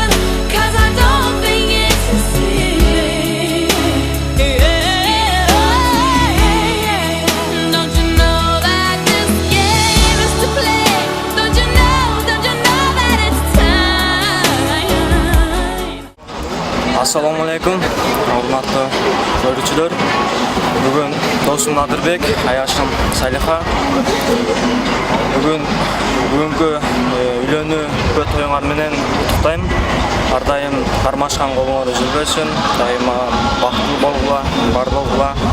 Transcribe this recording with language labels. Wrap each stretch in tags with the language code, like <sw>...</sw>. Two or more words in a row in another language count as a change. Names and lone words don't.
<en>Cause I don't think it's a sin. Don't you know that this game is to play? Don't you know that it's time?</en> <ar>السلام عليكم,</ar> <ky>урматтуу көрүүчүлөр. Бүгүн досум Надырбек, аяшым Салиха. Бүгүнкү уйлонуу-улпот тоюңар менен куттуктайм. Ар дайым кармашкан колуңар үзүлбөсүн, дайыма бактылуу болгула, бар болгула.</ky>